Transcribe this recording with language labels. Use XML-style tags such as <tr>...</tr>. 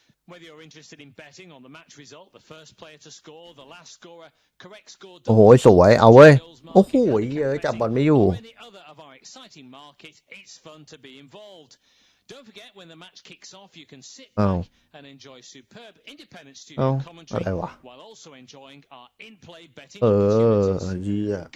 <en>Whether you're interested in betting on the match result, the first player to score, the last scorer, correct score,</en> <th>โอ้โหสวยเอาเว้ยโอ้โหเยอะจับบอลไม่อยู่</th> <en>or any other of our exciting market, it's fun to be involved. Don't forget, when the match kicks off, you can sit back and enjoy superb independent studio commentary while also enjoying our in-play betting opportunities.</en>